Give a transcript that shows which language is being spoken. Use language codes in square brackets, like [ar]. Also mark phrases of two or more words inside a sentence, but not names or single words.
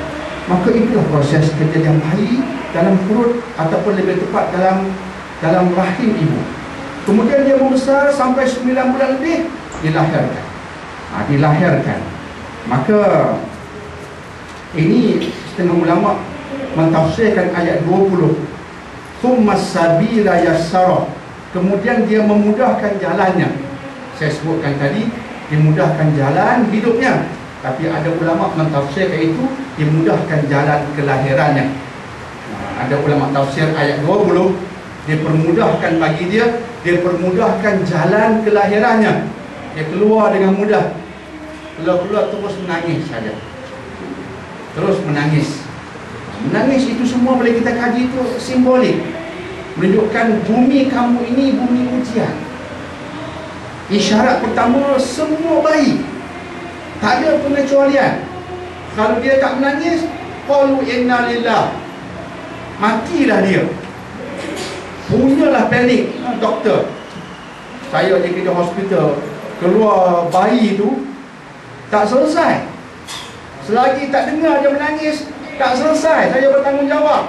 [ms] Maka itulah proses kejadian bayi dalam perut ataupun lebih tepat dalam rahim ibu. Kemudian dia membesar sampai 9 bulan lebih, dilahirkan. Dilahirkan. Maka ini setengah ulama mentafsirkan ayat 20. [ar] ثم السبيل يسره. [ms] Kemudian dia memudahkan jalannya. Saya sebutkan tadi, dimudahkan jalan hidupnya. Tapi ada ulama mentafsirkan itu dimudahkan jalan kelahirannya. Ada ulama tafsir ayat 20, dipermudahkan bagi dia, dipermudahkan jalan kelahirannya. Dia keluar dengan mudah. Keluar terus menangis saja. Terus menangis. Menangis itu semua boleh kita kaji, itu simbolik, menunjukkan bumi kamu ini bumi ujian. Isyarat pertama, semua bayi, tak ada pengecualian. Kalau dia tak menangis, [ar] قالوا إنا لله, [ms] matilah dia. Punyalah panik doktor. Saya di kerja hospital, keluar bayi itu tak selesai. Selagi tak dengar dia menangis, tak selesai, saya bertanggungjawab.